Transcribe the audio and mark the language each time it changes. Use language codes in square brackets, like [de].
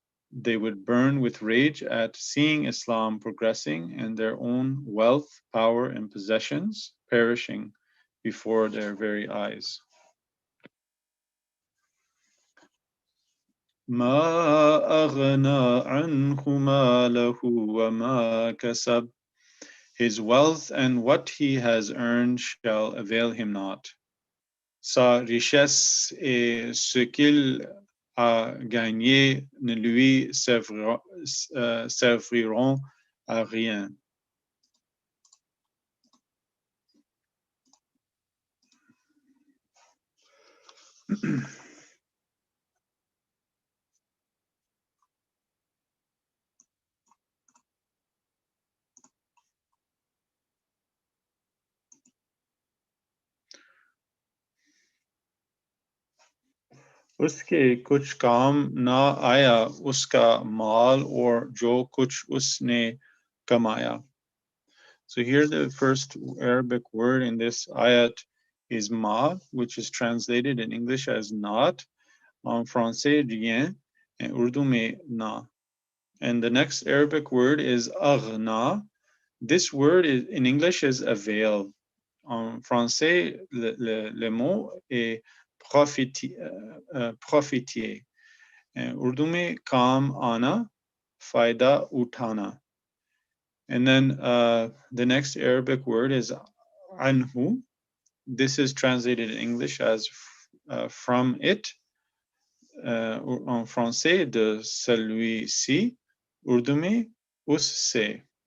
[en] They would burn with rage at seeing Islam progressing and their own wealth, power, and possessions perishing before their very eyes. [ar] ما أغنى عنه ماله وما كسب. [en] His wealth and what he has earned shall avail him not. [fr] Sa richesse et ce qu'il a gagné ne lui serviront à rien. [ur] उसके कुछ काम ना आया उसका माल और जो कुछ उसने kamaya. [en] So here the first Arabic word in this ayat is ma, which is translated in English as not, [fr] en français rien, [en] and Urdu [ur] में na. [en] And the next Arabic word is aghna. This word is, in English is avail. [fr] En français, le mot est profitier. [ur] Urdu में काम आना, फायदा उठाना. [en] And then the next Arabic word is anhu. This is translated in English as from it. [fr] En français, de celui-ci. [ur] Urdu में उससे.